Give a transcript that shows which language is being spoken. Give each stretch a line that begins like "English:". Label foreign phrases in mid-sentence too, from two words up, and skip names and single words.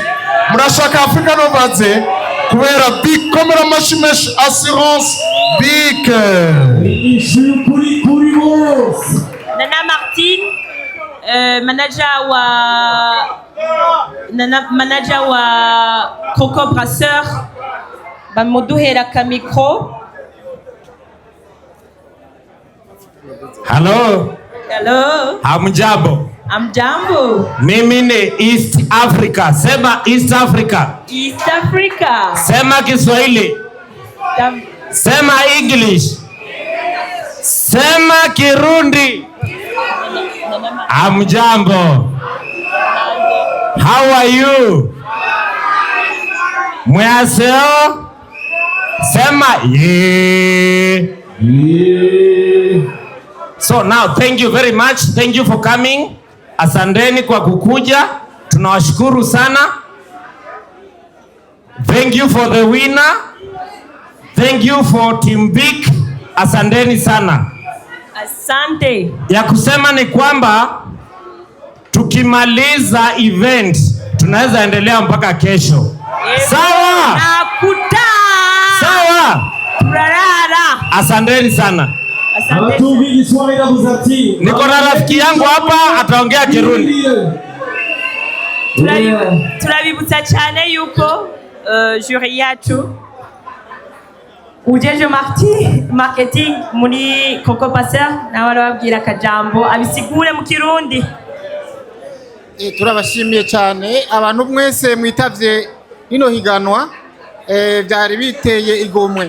Rundi: Murashaka Africa Nova ze kubera Big Komera Mashimesh Assurance Big kuri boss. Nana Martin manager wa Coco Brasseur bamuduhera ka micro.
English: Hello.
Swahili: Hamjambo. Mimi ni East Africa. Sema East Africa. East Africa. Sema Kiswahili. Sema English. Sema Kirundi. Hamjambo.
English: How are you?
Swahili: Mwaseo. Sema yeah.
English: So now thank you very much. Thank you for coming.
Swahili: Asanteni kwa kukuja. Tunawashukuru sana.
English: Thank you for the winner. Thank you for Team Big.
Swahili: Asanteni sana. Asante. Ya kusema ni kwamba tukimaliza event tunaweza endelea mpaka kesho. Sawa? Nakuta. Sawa?
Rundi: Turarara.
Swahili: Asanteni sana. Niko na rafiki yangu hapa ataongea Kirundi.
Rundi: Turabibutsa cyane yuko jury yacu ujeje marketing muri Coco Brasseur nawe arababwira akajambo abisigure mu Kirundi. Turabashimiye cyane abantu mwese mwitavye ino higanwa byari biteye igomwe.